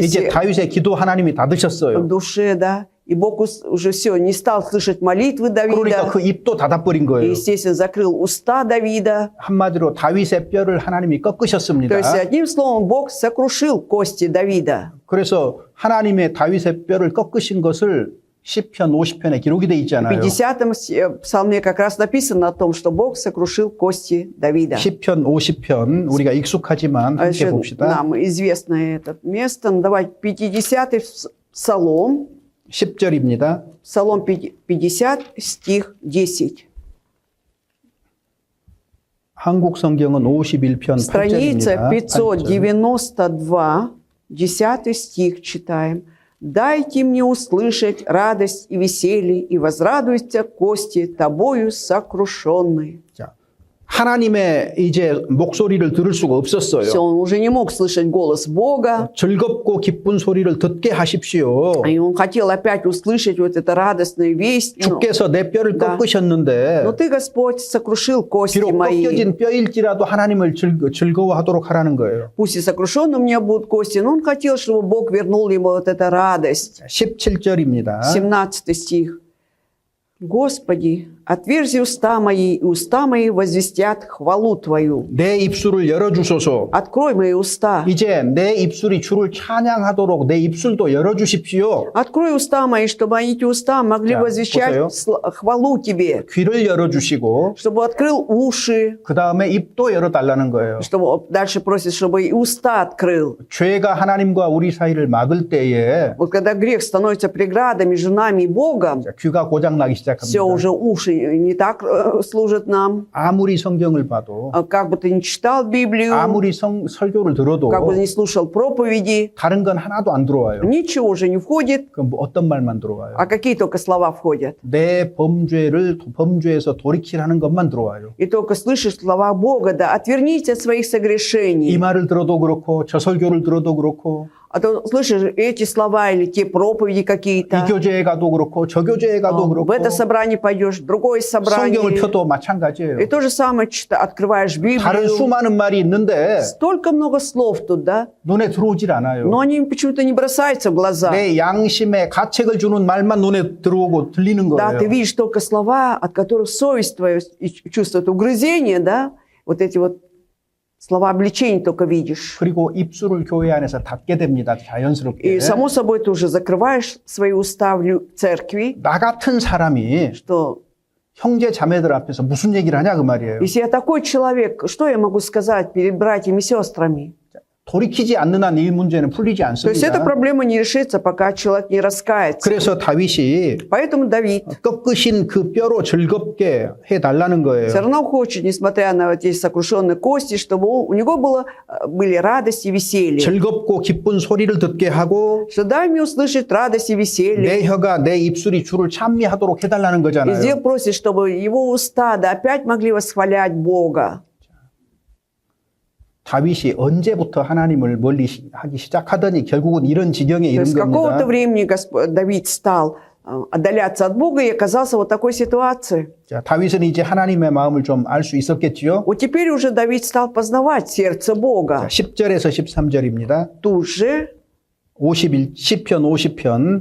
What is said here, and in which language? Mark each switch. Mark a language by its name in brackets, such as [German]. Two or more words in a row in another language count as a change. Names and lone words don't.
[Korean] 이제 다윗의 기도 하나님이 다 [Russian] в [Korean] 드셨어요. [Russian] душе, да. И Бог уже все, не стал слышать молитвы [Korean] 그러니까 [Russian] Давида. [Korean] 그 입도 닫아버린 [Russian] И, [Korean] 거예요. [Russian] естественно, закрыл уста Давида. [Korean] 한마디로 다윗의 뼈를 하나님이 꺾으셨습니다. [Russian] То есть, одним словом, Бог сокрушил кости Давида. [Korean] 그래서 하나님의 다윗의 뼈를 꺾으신 것을 시편 50편에 기록이 돼 [Russian] В [Korean] 있잖아요. [Russian] 50-м псалме как раз написано о том, что Бог сокрушил кости Давида. [Korean] 시편 50편 우리가 익숙하지만 함께 [Russian] Еще [Korean] 봅시다. [Russian] нам известно это место. Ну, давайте 50-й псалом. [Korean] 10절입니다. [Russian] Псалом 50, стих 10. [Korean] 한국 성경은 51편 [Russian] Страница [Korean] 8절입니다. [Russian] 592, 10 стих читаем. «Дайте мне услышать радость и веселье, и возрадуйся кости тобою сокрушенные». [Korean] 자, 하나님의 이제 목소리를 들을 수가 없었어요. [Russian] Все, он уже не мог слышать голос Бога, [Korean] 즐겁고 기쁜 소리를 듣게 하십시오. [Russian] и он хотел опять услышать вот это радостную весть. [Korean] 주께서 내 뼈를 [Russian] Да. [Korean] 꺾으셨는데 [Russian] Но ты, Господь, сокрушил кости [Korean] 비록 [Russian] мои. [Korean] 꺾여진 뼈일지라도 하나님을 즐거워하도록 하라는 거예요. [Russian] Пусть и сокрушены у меня будут кости, но он хотел, чтобы Бог вернул ему вот эту радость. [Korean] 17절입니다. [Russian] 17 стих. «Господи, Отверзи уста мои, и уста мои возвестят хвалу Твою. [Korean] 내 입술을 열어주소서. [Russian] Открой мои уста. [Korean] 이제 내 입술이 주를 찬양하도록 내 입술도 열어주십시오. [Russian] Открой уста мои, чтобы эти уста могли Да, возвещать [Korean] 보세요. [Russian] хвалу Тебе. [Korean] 귀를 열어주시고 [Russian] Чтобы открыл уши. [Korean] 그 다음에 입도 열어달라는 거예요. [Russian] Чтобы дальше просит, чтобы и уста открыл. [Korean] 죄가 하나님과 우리 사이를 막을 때에 [Russian] Вот когда грех становится преградой между нами и Богом, [Korean] 귀가 고장나기 [Russian] все [Korean] 시작합니다. [Russian] уже уши не так служат нам. [Korean] 아무리 성경을 봐도 [Russian] Как бы ты ни читал Библию, [Korean] 아무리 설교를 들어도 [Russian] как бы ты ни слушал проповеди, [Korean] 다른 건 하나도 안 들어와요. [Russian] ничего уже не входит, [Korean] 그럼 뭐 어떤 말만 들어와요? [Russian] а какие только слова входят. [Korean] 내 범죄에서 돌이키라는 것만 들어와요. [Russian] И только слышишь слова Бога, да, отвернитесь от своих [Korean] 이 [Russian] согрешений. [Korean] 말을 들어도 그렇고 저 설교를 들어도 그렇고 [Russian] А то слышишь эти слова или те проповеди [Korean] 이 [Russian] какие-то. [Korean] 교제에 가도 그렇고 저 교제에 가도 [Russian] В [Korean] 그렇고 [Russian] это собрание пойдешь, в другое [Korean] 성경을 [Russian] собрание. [Korean] 펴도 [Russian] И [Korean] 마찬가지예요. [Russian] то же самое открываешь [Korean] 다른 [Russian] Библию. [Korean] 수많은 말이 있는데 [Russian] Столько много слов тут, да? [Korean] 눈에 들어오질 않아요. [Russian] Но они почему-то не бросаются в глаза. [Korean] 내 양심에 가책을 주는 말만 눈에 들어오고 들리는 [Russian] Да, ты [Korean] 거예요. [Russian] видишь только слова, от которых совесть твоя чувствует угрызение, да? Вот эти вот слова обличения только видишь. [Korean] 그리고 입술을 교회 안에서 닫게 됩니다. 자연스럽게. [Russian] И само собой ты уже закрываешь свои уста в церкви, [Korean] 나 같은 사람이 [Russian] что [Korean] 형제 자매들 앞에서 무슨 얘기를 하냐 그 말이에요. [Russian] если я такой человек, что я могу сказать перед братьями и сестрами? [Korean] 돌이키지 않는 한 이 문제는 풀리지 [Russian] То есть эта [Korean] 않습니다. [Russian] проблема не решится, пока человек не раскается. [Korean] 그래서 다윗이 [Russian] Поэтому Давид [Korean] 꺾으신 그 뼈로 즐겁게 해달라는 거예요. [Russian] все равно хочет, несмотря на вот эти сокрушенные кости, чтобы у него были радость и веселье. [Korean] 즐겁고 기쁜 소리를 듣게 하고 [Russian] Что дай мне услышать радость и веселье. [Korean] 내 혀가 내 입술이 주를 찬미하도록 해달라는 [Russian] И [Korean] 거잖아요. [Russian] здесь просит, чтобы его уста да, опять могли восхвалять Бога. [Korean] 다윗이 언제부터 하나님을 멀리하기 시작하더니 결국은 이런 지경에 [Russian] То [Korean] 이른 [Russian] есть с какого-то [Korean] 겁니다. [Russian] времени Давид стал отдаляться от Бога и оказался в вот такой ситуации. [Korean] 자, 다윗은 이제 하나님의 마음을 좀 알 수 있었겠지요. [Russian] Вот теперь уже Давид стал познавать сердце Бога. [Korean] 10절에서 13절입니다. [Russian] Тут же [Korean] 10편 50편